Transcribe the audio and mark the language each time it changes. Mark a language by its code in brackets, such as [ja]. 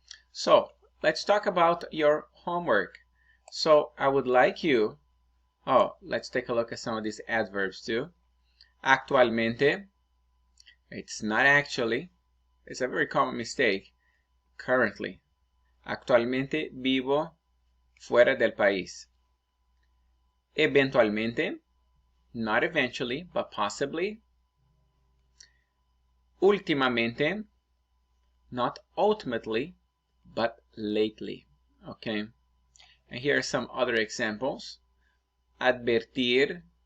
[en] So, let's talk about your homework. So, I would like you... let's take a look at some of these adverbs too. Actualmente. It's not actually. It's a very common mistake. Currently. [es] Actualmente vivo fuera del país. Eventualmente. [en] Not eventually, but possibly. Últimamente. Not ultimately, but lately. Okay. And here are some other examples. [es] Advertir.